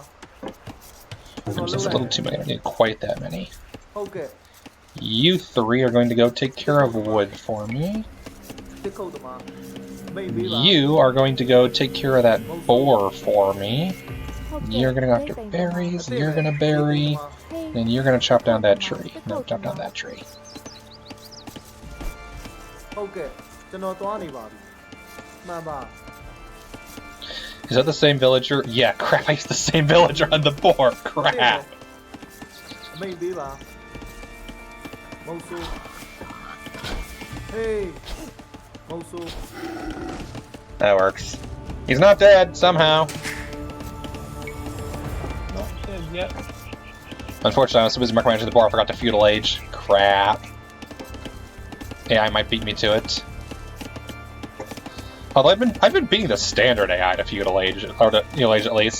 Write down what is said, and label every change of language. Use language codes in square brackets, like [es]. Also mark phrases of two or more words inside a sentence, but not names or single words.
[en] There's just a little too many. I don't need quite that many. [my] ဟုတ်ကဲ့ [en] You three are going to go take care of wood for me. [my] တစ်ခုတ်တမမိတ်ပေးပါ [en] You are going to go take care of that boar for me. You're gonna go after berries, you're gonna bury, and you're gonna chop down that tree. No, chop down that tree. [my] ဟုတ်ကဲ့ကျွန်တော်သွားနေပါပြီမှန်ပါ [en] Is that the same villager? Yeah, crap, I used the same villager on the boar. Crap. [my] မိတ်ပေးပါမဟုတ်ဆို Hey မဟုတ်ဆို [en] That works. He's not dead, somehow. Not dead yet. Unfortunately, I was so busy micromanaging the boar, I forgot to feudal age. Crap. AI might beat me to it. Although I've been beating the standard AI to feudal age, or to feudal age at least.